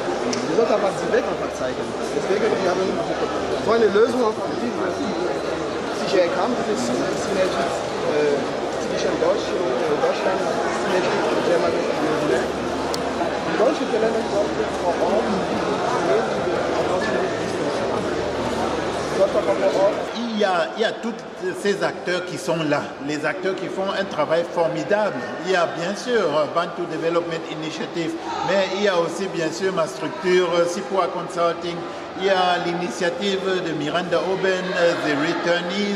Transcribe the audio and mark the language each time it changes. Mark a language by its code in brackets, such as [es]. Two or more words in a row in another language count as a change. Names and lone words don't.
[de] Wir sollten einfach die Weg einfach zeigen. Deswegen wir haben so eine Lösung auf CGI kam, diese Synergie zwischen Deutschland, Synergie und Germany. Die deutschen Unternehmen sollten vor Ort [fr] il y a tous ces acteurs qui sont là, les acteurs qui font un travail formidable. Il y a bien sûr Bantu Development Initiative, mais il y a aussi bien sûr ma structure, Sipua Consulting, il y a l'initiative de Miranda Oben, The Returnees.